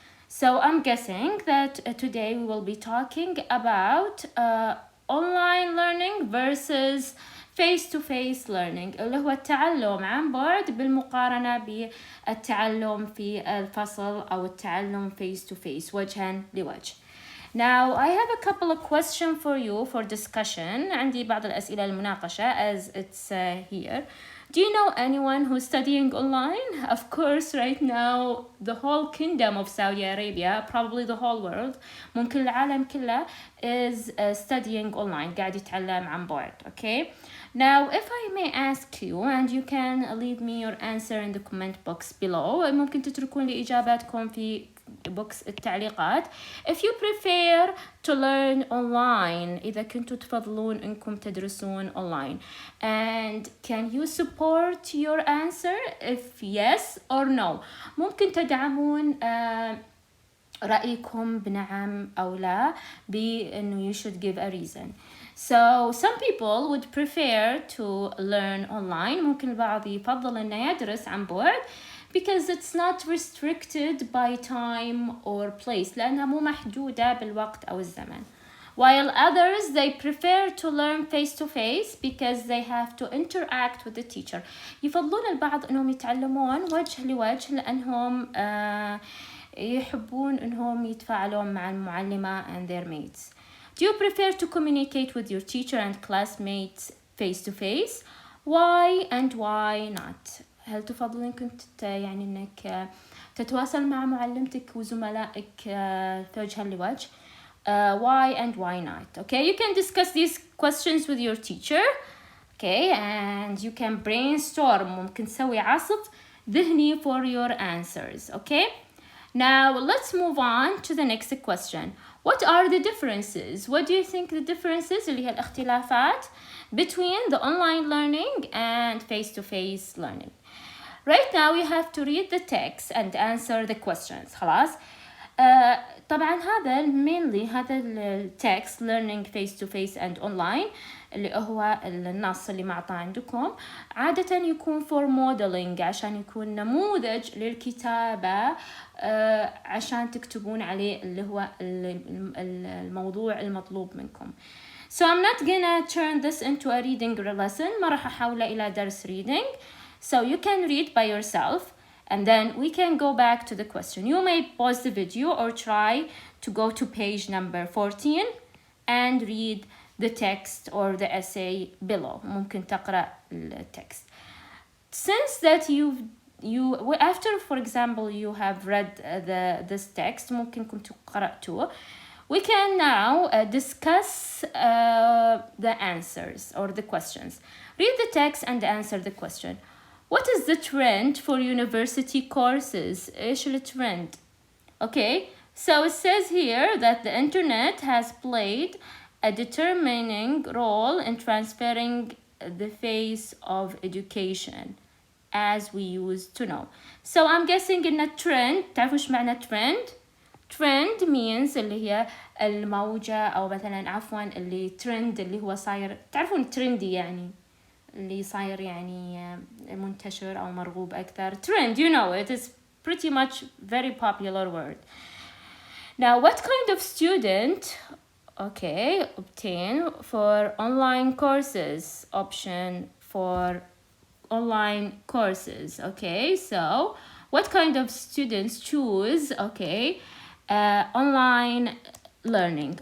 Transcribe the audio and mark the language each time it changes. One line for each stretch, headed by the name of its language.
English: So I'm guessing that today we will be talking about online learning versus face-to-face learning
Arabic: اللي هو التعلم عن بعد بالمقارنة بالتعلم في الفصل أو التعلم
English: face-to-face
Arabic: وجها لوجه.
English: Now I have a couple of questions for you for discussion.
Arabic: عندي بعض الأسئلة للمناقشة
English: as it's here. Do you know anyone who's studying online? Of course, right now, the whole kingdom of Saudi Arabia, probably the whole world,
Arabic: ممكن العالم كله
English: is studying online,
Arabic: قاعد يتعلم عن بعد,
English: okay? Now, if I may ask you, and you can leave me your answer in the comment box below,
Arabic: ممكن تتركون لي إجاباتكم في box التعليقات.
English: If you prefer to learn online,
Arabic: إذا كنتوا تفضلون إنكم تدرسون
English: online, and can you support your answer if yes or no?
Arabic: ممكن تدعمون رأيكم بنعم أو لا بأنه
English: you should give a reason. So some people would prefer to learn online.
Arabic: ممكن البعض يفضل إنه يدرس عن بعد
English: because it's not restricted by time or place
Arabic: لأنها مو محدودة بالوقت أو الزمن.
English: While others, they prefer to learn face-to-face because they have to interact with the teacher.
Arabic: يفضلون البعض أنهم يتعلمون وجه لوجه لأنهم يحبون أنهم يتفاعلون مع المعلمة
English: and their mates. Do you prefer to communicate with your teacher and classmates face-to-face? Why and why not?
Arabic: هل تفضلين إنك يعني إنك تتواصل مع معلمتك وزملائك وجها لوجه?
English: Why and why not? Okay, you can discuss these questions with your teacher. Okay, and you can brainstorm.
Arabic: ممكن تسوي عصف ذهني
English: for your answers. Okay, now let's move on to the next question. What are the differences? What do you think the differences
Arabic: اللي هي الاختلافات
English: between the online learning and face-to-face learning? Right now you have to read the text and answer the questions.
Arabic: خلاص. طبعا هذا mainly هذا التكست
English: learning face-to-face and online
Arabic: اللي هو النص اللي معطى عندكم عادة يكون for modeling عشان يكون نموذج للكتابة عشان تكتبون عليه اللي هو الموضوع المطلوب منكم.
English: So I'm not gonna turn this into a reading lesson.
Arabic: ما راح أحوله إلى درس reading.
English: So you can read by yourself and then we can go back to the question. You may pause the video or try to go to page number 14 and read the text or the essay below.
Arabic: ممكن تقرأ التكست.
English: Since that after for example you have read this text
Arabic: ممكن كنتوا قرأتوه,
English: we can now discuss the answers or the questions. Read the text and answer the question. What is the trend for university courses?
Arabic: إيش الترند?
English: Okay, so it says here that the internet has played a determining role in transferring the face of education as we used to know. So I'm guessing in a trend,
Arabic: تعرفوا إيش معنى
English: trend?
Arabic: Trend means اللي هي الموجة أو مثلا عفوا اللي trend اللي هو صاير, تعرفون trendy يعني اللي صاير يعني منتشر أو مرغوب أكثر.
English: Trend, you know it is pretty much very popular word. Now, what kind of student, okay, obtain for online courses? Option for online courses. Okay, so what kind of students choose, okay, online learning?